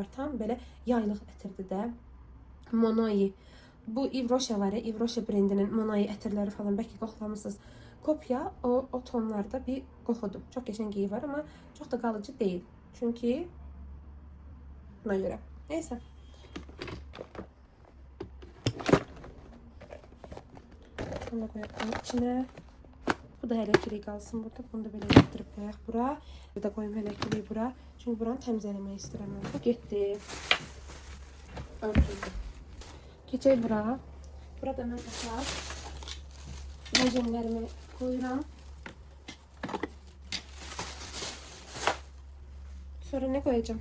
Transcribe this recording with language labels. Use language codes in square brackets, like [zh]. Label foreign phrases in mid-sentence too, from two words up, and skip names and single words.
[az] Tam belə yaylıq ətirdir də. Monoi. Bu Ivroşa var ya, Ivroşa brendinin Monoi ətirləri falan bəlkə qoxlamısınız. Kopya o tonlarda bir qoxudur. Çox qəşəng iyi var amma çox da qalıcı deyil. Çünki buna görə. Neysə. [tr] Bunu da koyalım içine. Bu da elektriği kalsın burada. Bunu da böyle yaptırıp [az] koyaq bura. [tr] Bir de koyayım elektriği bura. [az] Çünkü buranı təmizləmək istəyirəm. Bu getdi. Örtüldü. Keçək bura. Burada mən açaq. [tr] Zəcəmlərimi koyuram. Sonra ne koyacağım?